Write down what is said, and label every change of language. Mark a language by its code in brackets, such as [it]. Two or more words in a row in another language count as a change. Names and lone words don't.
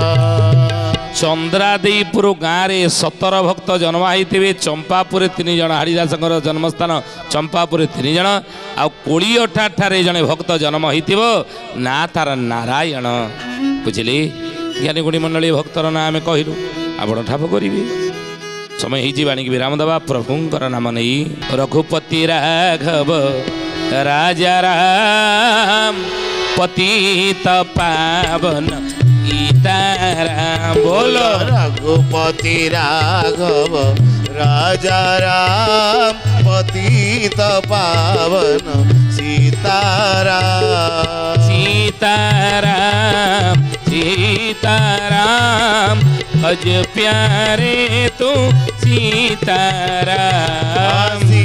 [or] ଚନ୍ଦ୍ରାଦେଇପୁର ଗାଁରେ 17 ଭକ୍ତ ଜନ୍ମ ହେଇଥିବେ ଚମ୍ପାପୁରେ 3 ଜଣ ହରିଦାସଙ୍କର ଜନ୍ମସ୍ଥାନ ଚମ୍ପାପୁରେ 3 ଜଣ ଆଉ କୋଳିଅଠା ଠାରେ ଜଣେ ଭକ୍ତ ଜନ୍ମ ହେଇଥିବ ନା ତାର ନାରାୟଣ ବୁଝିଲେ। ଜ୍ଞାନୀ ଗୁଣୀ ମଣ୍ଡଳୀ ଭକ୍ତର ନାଁ ଆମେ କହିଲୁ ଆପଣ ଠାବ କରିବେ। ସମୟ ହେଇଛି ବାଣିକି ବିରାମ ଦେବା ପ୍ରଭୁଙ୍କର ନାମ ନେଇ [hi] रघुपति राघव राजा राम पतित पावन सीताराम बोलो रघुपति राघव राजा राम पतित पावन सीताराम सीताराम सीताराम भज प्यारे तू सीताराम